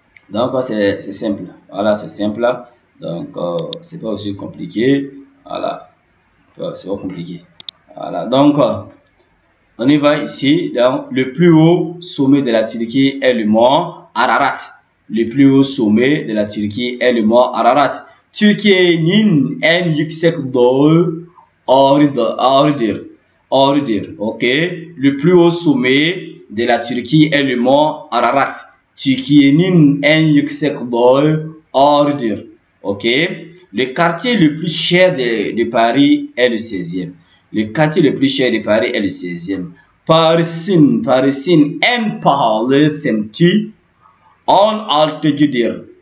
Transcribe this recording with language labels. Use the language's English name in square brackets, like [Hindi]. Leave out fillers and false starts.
[French] Donc, c'est simple. Voilà, c'est simple. Donc, c'est pas aussi compliqué. Voilà. C'est pas compliqué. Voilà. Donc, on y va ici. Donc, le plus haut sommet de la Turquie est le mont Ararat. Le plus haut sommet de la Turquie est le mont Ararat. [Turkish] Türkiye'nin en yüksek dağı Ağrı'dır. [French] Ok. Le plus haut sommet de la Turquie est le mont Ararat. [Turkish] Türkiye'nin en yüksek dağı Ağrı'dır. [French] Ok. Le quartier le plus cher de Paris est le 16e. Le quartier le plus cher de Paris est le 16e. [Turkish] Paris'in en pahalı semti 16'dır.